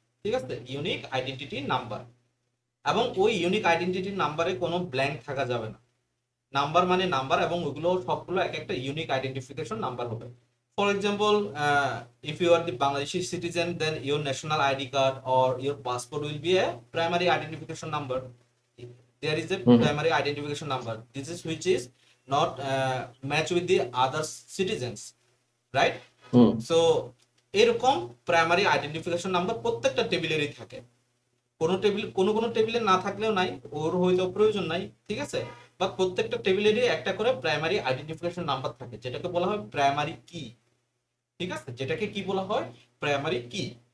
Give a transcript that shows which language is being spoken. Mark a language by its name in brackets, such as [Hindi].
[Bangla] ঠিক আছে, unique identity number, এবং ওই ইউনিক আইডেন্টিটি নাম্বারে কোনো ব্ল্যাঙ্ক থাকা যাবে না। নাম্বার মানে নাম্বার, এবং ওইগুলো সবগুলো এক একটা ইউনিক আইডেন্টিফিকেশন নাম্বার হবে। [English] For example, if you are the Bangladeshi citizen, then your national ID card or your passport will be a primary identification number. There is a hmm primary identification number. This is which is not match with the other citizens, right? Hmm [Bangla] So এরকম primary identification number প্রত্যেকটা টেবিলেরই থাকে। কোনো table কোনো টেবিলে না থাকলেও নাই, ওর হয়তো প্রয়োজন নাই। ঠিক আছে, বা প্রত্যেকটা টেবিলেরই একটা করে প্রাইমারি আইডেন্টিফিকেশন নাম্বার থাকে, যেটাকে বলা হয় প্রাইমারি কি। ঠিক আছে, যেটাকে কি বলা হয়, প্রাইমারি কি।